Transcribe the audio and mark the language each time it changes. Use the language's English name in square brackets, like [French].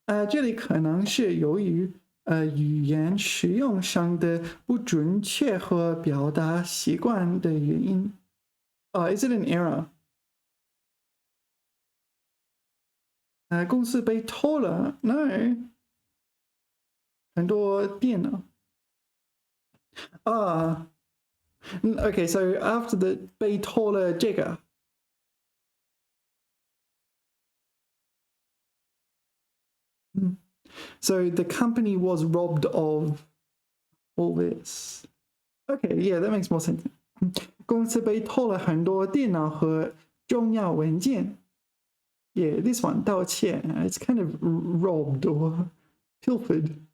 [Chinese] 这里可能是由于语言使用上的不准确和表达习惯的原因。 [English] Is it an error? [Chinese] 公司被偷了 ？ [English] No， [Chinese] 很多电脑。 [English] Okay, so after the [Chinese] 被偷了这个。 [English] So the company was robbed of all this. Okay, yeah, that makes more sense. [Chinese] 公司被偷了很多电脑和重要文件。 [English] Yeah, this one 盗窃 it's kind of robbed or pilfered.